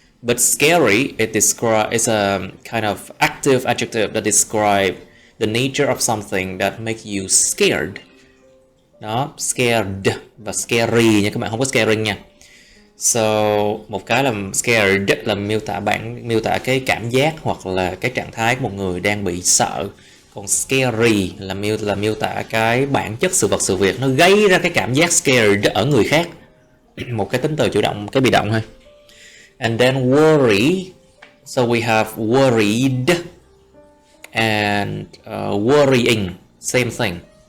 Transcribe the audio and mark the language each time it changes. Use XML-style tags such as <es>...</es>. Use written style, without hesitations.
<en>But scary, is a kind of active adjective that describes the nature of something that makes you scared.</en> <vi>Đó, scared và scary nha các bạn, không có scaring nha. So một cái là scared là miêu tả cái cảm giác hoặc là cái trạng thái của một người đang bị sợ. Còn scary là miêu tả cái bản chất sự vật sự việc nó gây ra cái cảm giác scared ở người khác. Một cái tính từ chủ động, cái bị động thôi.</vi> <en>And then worry. So we have worried and worrying, same thing.</en>